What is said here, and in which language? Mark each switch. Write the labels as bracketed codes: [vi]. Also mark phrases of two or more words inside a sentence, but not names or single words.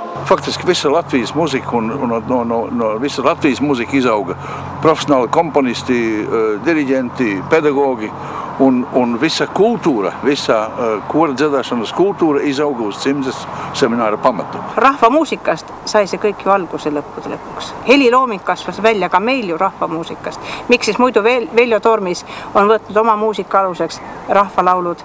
[lv] faktiski visa Latvijas muusika visa Latvijas muusika izauga profesionāli komponisti, diriģenti, pedagogi un visa kultūra, visa kora dziedāšanas kultūra izauga uz Cimzes semināra pamatu. [et] Rahvamuusikast sai see kõik ju alguse lõpuks. Helilooming kasvas välja ka meil ju rahvamuusikast. Miks siis muidu Veljo Tormis on võtnud oma muusika aluseks rahvalaulud?